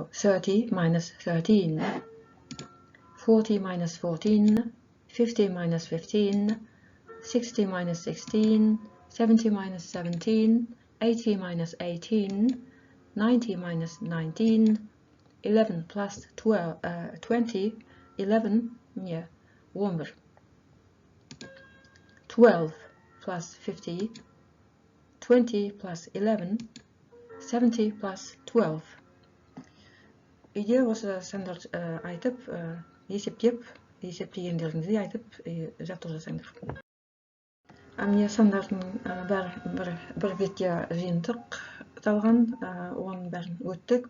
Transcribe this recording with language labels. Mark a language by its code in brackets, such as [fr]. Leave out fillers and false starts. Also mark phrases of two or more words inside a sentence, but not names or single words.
[en] 30 minus 13, 40 minus 14, 50 minus 15, 60 minus 16, 70 minus 17, 80 minus 18, 90 minus 19, 11 plus 20, 11, yeah, 11. 12 plus 50, 20 plus 11, 70 plus 12. [kk] Үйде осы сандар айтып, есептегендеріңізді айтып, жаттығу жасаңдар. Міне сандардың бір бетке жиынтықталған, оның бәрін өттік.